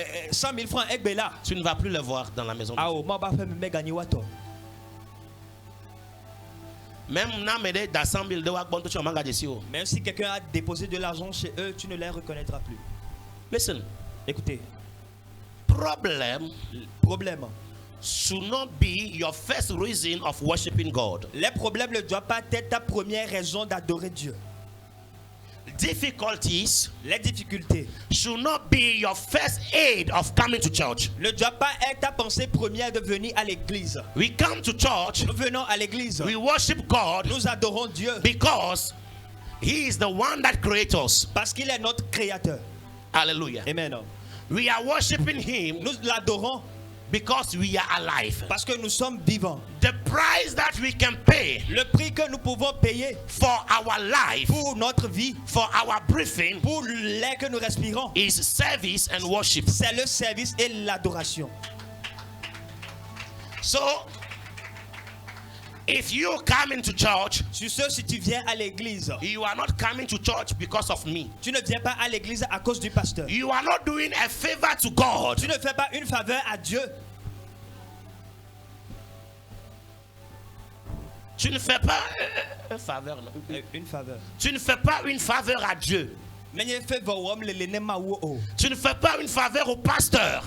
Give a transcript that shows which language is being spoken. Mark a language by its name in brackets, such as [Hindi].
[French] 100 000 francs, tu ne vas plus les voir dans la maison de Dieu. Même dans 100 000, même si quelqu'un a déposé de l'argent chez eux, tu ne les reconnaîtras plus. [English] listen, [French] Écoutez, [English] problem [French] problème. [English] should not be your first reason of worshiping God. [French] Les problèmes ne doivent pas être ta première raison d'adorer Dieu. [English] Difficulties [French] Les difficultés [English] should not be your first aid of coming to church. [French] ne doivent pas être ta pensée première de venir à l'église. [English] We come to church, [French] Nous venons à l'église. [English] we worship God [French] Nous adorons Dieu [English] because He is the one that creates us. [French] parce qu'il est notre créateur. [English] Hallelujah. Amen. We are worshiping Him [French] Nous l'adorons [English] because we are alive. [French] parce que nous sommes vivants. [English] The price that we can pay [French] Le prix que nous pouvons payer [English] for our life, [French] pour notre vie, [English] for our breathing, [French] pour l'air que nous respirons, [English] is service and worship. [French] c'est le service et l'adoration. [English] So, if you come into church, [French] Sur ce, si tu viens à l'église, [English] you are not coming to church because of me. [French] tu ne viens pas à l'église à cause du pasteur. [English] You are not doing a favor to God. [French] Tu ne fais pas une faveur à Dieu. Tu ne fais pas une faveur. Non. Une faveur. Tu ne fais pas une faveur à Dieu. Mais il fait voir le lena mawo. Tu ne fais pas une faveur au pasteur.